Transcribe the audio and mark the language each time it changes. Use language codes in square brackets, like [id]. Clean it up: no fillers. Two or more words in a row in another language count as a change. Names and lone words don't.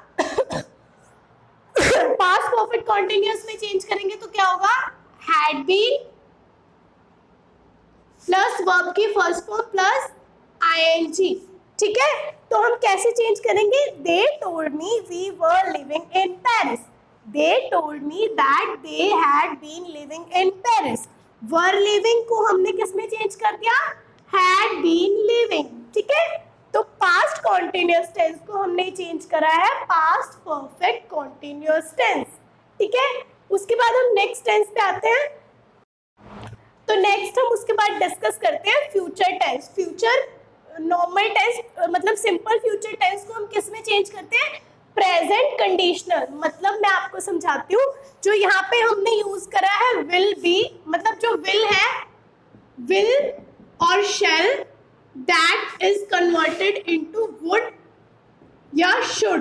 [en] past perfect continuous [hi] में चेंज करेंगे तो क्या होगा? [en] had been plus verb की first form plus ing. [hi] ठीक है, तो हम कैसे चेंज करेंगे? [en] they told me we were living in Paris. They told me that they had been living in Paris. Were living [hi] को हमने किस में चेंज कर दिया? [en] Had been living. [hi] ठीक है, तो [en] past continuous tense [hi] को हमने चेंज करा है [en] past perfect continuous tense. [hi] ठीक है, उसके बाद हम [en] next tense [hi] पे आते हैं. तो next हम उसके बाद डिस्कस करते हैं [en] future tense. Future normal tense [hi] मतलब [en] simple future tense [hi] को हम किस में चेंज करते हैं? [en] present conditional. [hi] मतलब मैं आपको समझाती हूँ, जो यहाँ पे हमने यूज करा है [en] will be, [hi] मतलब जो विल है, विल और शेल, [en] that is converted into would [hi] या शुड.